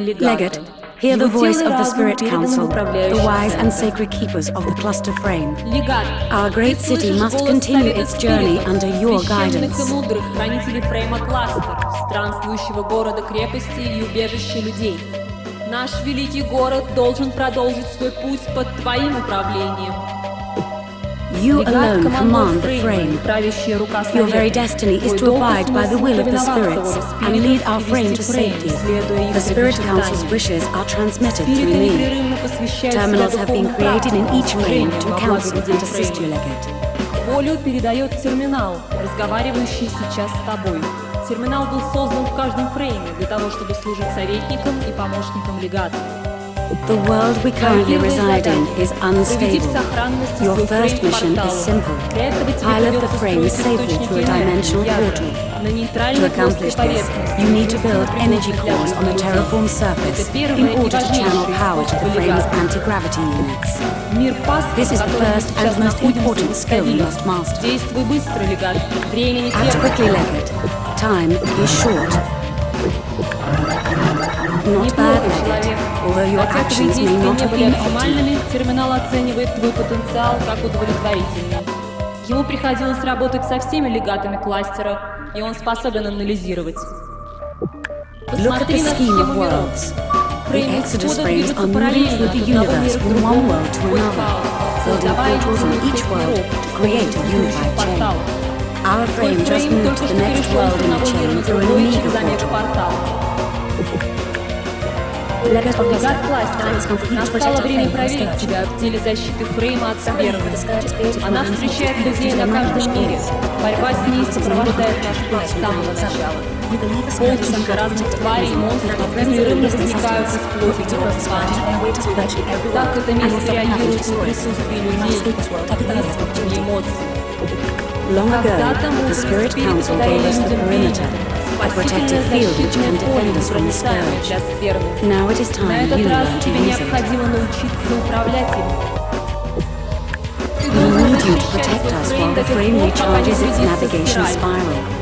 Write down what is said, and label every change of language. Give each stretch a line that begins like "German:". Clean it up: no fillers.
English: Legate, hear the voice of the Spirit Council, the wise and sacred keepers of the Cluster Frame. Our great city must continue its journey under your guidance.
Russian: Наш великий город должен продолжить свой путь под твоим управлением.
English: You alone command the frame. Your very destiny is to abide by the will of the spirits and lead our frame to safety. The Spirit Council's wishes are transmitted through me. Terminals have been created in each frame to counsel and assist you, Legate.
Russian: Волю передает терминал, разговаривающий сейчас с тобой. Терминал был создан в каждом фрейме для того, чтобы служить советником и помощником легата.
English: The world we currently reside in is unstable. Your first mission is simple. Pilot the frame safely through a dimensional portal. To accomplish this, you need to build energy cores on a terraformed surface in order to channel power to the frame's anti-gravity units. This is the first and most important skill you must master. Act quickly, Legate. Time is short. Not bad, Legate, although your actions may not have been optimal.
Russian: Терминал оценивает твой потенциал как удовлетворительный. Ему приходилось работать со всеми легатами кластера, и он способен анализировать.
English: Look at the scheme of worlds. The Exodus frames are moving through the universe from one world to another, building portals on each world to create a unified chain. Our frame just moved to the next world in the chain through an omega portal.
Russian: Легат кластера, настало время проверить тебя в деле защиты фрейма от скверны. Она встречает людей на каждом мире. Борьба с ней сопровождает наш путь с самого начала. Полчища разных тварей и монстров непрерывно возникают из плоти человека. Так это место реагирует на присутствие людей, и эмоций.
English: Long ago, the Spirit Council gave us the perimeter, a protective field which can defend us from the scourge. Now it is time you learn to use it. We need you to protect us while the frame recharges its navigation spiral.